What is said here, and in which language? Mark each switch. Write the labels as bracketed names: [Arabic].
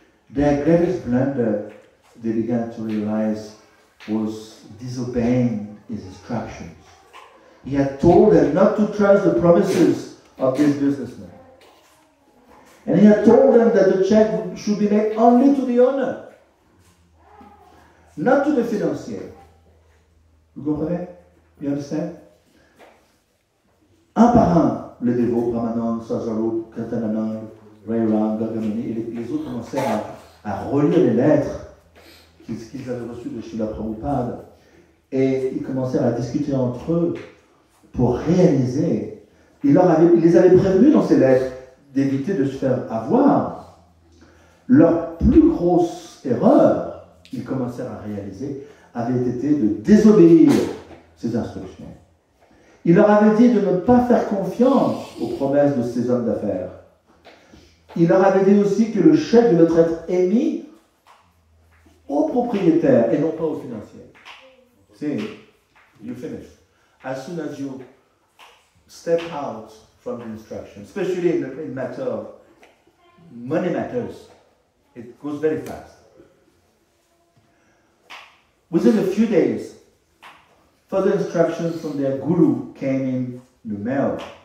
[English] Their greatest blunder, they began to realize, was disobeying his instructions. He had told them not to trust the promises of this businessman. And he had told them that the check should be made only to the owner, not to the financier. [French] Vous comprenez? [English] You understand? [French] Un par un, les dévots, Ramanand, Sajarup, Kirtananand, Rai Ram, Gagamani, et les autres commencèrent à relire les lettres qu'ils avaient reçues de Srila Prabhupada. Et ils commencèrent à discuter entre eux pour réaliser. Il les avait prévenus dans ces lettres d'éviter de se faire avoir. Leur plus grosse erreur, ils commencèrent à réaliser, avait été de désobéir ces instructions. Il leur avait dit de ne pas faire confiance aux promesses de ces hommes d'affaires. Il leur avait dit aussi que le chèque devait être émis au propriétaire et non pas au financier. [English] See, you finish. As soon as you step out from the instruction, especially in matter of money matters, it goes very fast. Within a few days, further instructions from their guru came in the mail.